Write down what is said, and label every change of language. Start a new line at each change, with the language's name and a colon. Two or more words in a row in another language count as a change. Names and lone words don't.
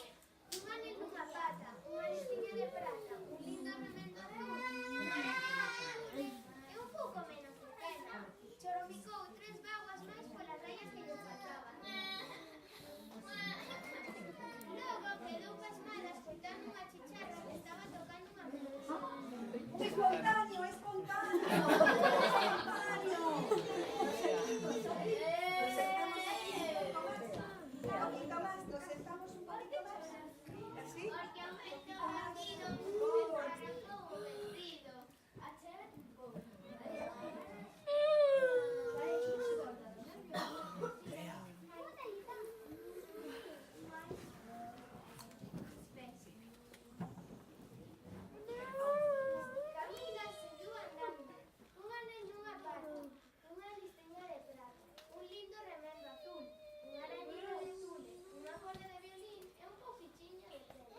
Galician: Un anel nunha pata, unha listiña de prata, un lindo remendo azul, unha araña azul e un pouco menos de pena. Choromicou 3 vaguas máis polas raias que lle faltaban. Logo quedou pasmada escoitando unha chicharra que estaba tocando unha melodía.
Spanish: Espontáneo, espontáneo. Espontáneo. Nos sentamos aquí un poquito más. Nos sentamos un poquito más. ¿Así?
Galician: Porque o vento bandido me esfarrapou o vestido. Achégate un pouco. Camila seguiu andando, un anel nunha pata, unha listiña de prata, un lindo remendo azul, unha arañeira de tule, unha corda de violín e un pouquichiño de cera.